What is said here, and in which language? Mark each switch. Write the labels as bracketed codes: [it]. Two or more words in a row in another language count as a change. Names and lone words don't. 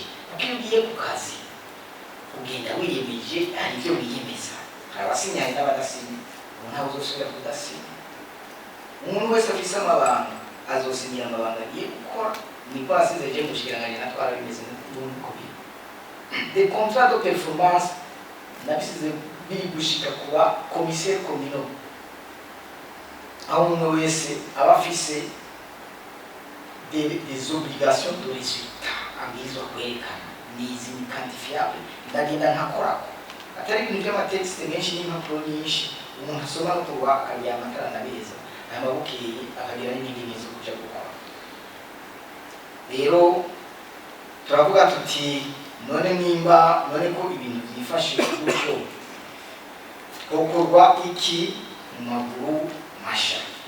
[rn] Kuko iyo ugiye ku kazi ugenda wiyemeje, hari ivyo wiyemeza, hari abasinya hari n'abadasinya. Umuntu ntawe uzosubira kudasinya. Umuntu wese afise amabanga azosinyira amabanga agiye gukora. Niko nasize je mushikiranganya natwara bimeze n'uko biri. [fr] Des contrats de performance [rn] nabisize biri gushika kuba [fr] commissaire communal, [rn] aho umwe wese aba afise [fr] des obligations de résultat [rn] abwirizwa kwerekana n'izi ni quantifiable. Ndagenda ntakorako atari ibintu by'amatekste menshi n'impapuro nyinshi umuntu asoma no kuba akaryama ataranabeza aya mabukeye akagira n'ibindi bintu zo kuja gukora. Rero turavuga tuti none ko ibintu byifashe gutyo twokorwa iki mu maguru masha.